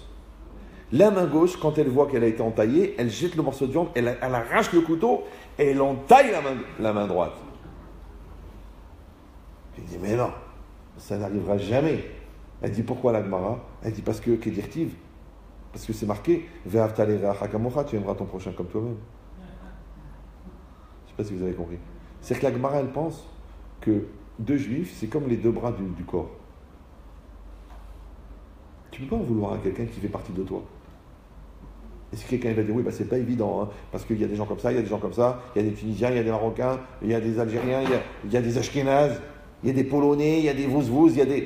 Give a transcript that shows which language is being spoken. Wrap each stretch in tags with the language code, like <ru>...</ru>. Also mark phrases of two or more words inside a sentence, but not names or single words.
<fr>La main gauche, quand elle voit qu'elle a été entaillée, elle jette le morceau de viande, elle arrache le couteau et elle entaille la main droite. Il dit mais non, ça n'arrivera jamais. Elle dit pourquoi la Gemara? Elle dit parce que Kedirtiv, parce que c'est marqué</fr> <he>ואהבת לרעך כמוך,</he> <fr>tu aimeras ton prochain comme toi-même. Je ne sais pas si vous avez compris. C'est que la Gemara elle pense que deux juifs c'est comme les deux bras du corps. Tu ne peux pas en vouloir à quelqu'un qui fait partie de toi. Et si quelqu'un va dire oui, c'est pas évident, hein, parce qu'il y a des gens comme ça, il y a des gens comme ça, il y a des Tunisiens, il y a des Marocains, il y a des Algériens, il y a des Ashkénazes, il y a des Polonais, il y a des Vouzvouz, il y a des...</fr>